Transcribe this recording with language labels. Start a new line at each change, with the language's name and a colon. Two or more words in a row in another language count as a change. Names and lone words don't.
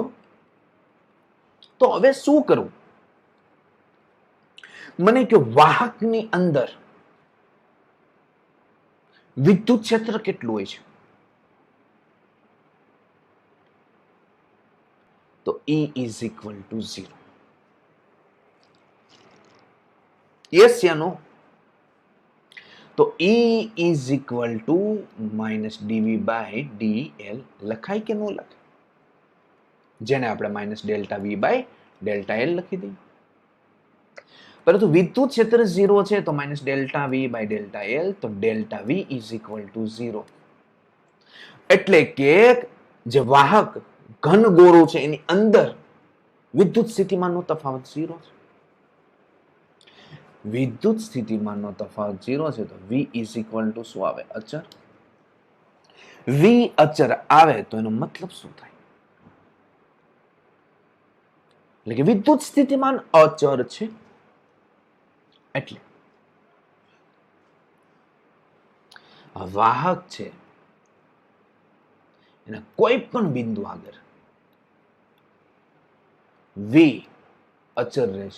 Gujarati: તો હવે શું કરવું? મને કે વાહકની અંદર વિદ્યુત ક્ષેત્ર કેટલું હોય છે?
English: તો E is equal to 0. Yes या no? તો E is equal to minus dV by dl
Gujarati: લખાય કે ન લખાય? જેને આપણે
English: minus delta V by delta L
Gujarati: લખી દઈએ. પરંતુ વિદ્યુત ક્ષેત્ર 0 છે, તો
English: minus delta V by delta L,
Gujarati: તો
English: delta V is equal to 0.
Gujarati: એટલે કે જે વાહક ઘન ગોળો છે એની અંદર વિદ્યુત સ્થિતિમાનનો તફાવત 0 છે. વિદ્યુત સ્થિતિમાનનો તફાવત 0 છે, તો V
English: is equal to
Gujarati: શું આવે? અચર. V અચર આવે તો એનો મતલબ શું થાય? એટલે કે વિદ્યુત સ્થિતિમાન અચર છે. એટલે વાહક છે એના કોઈ પણ બિંદુ આગળ V અચર રહેશે.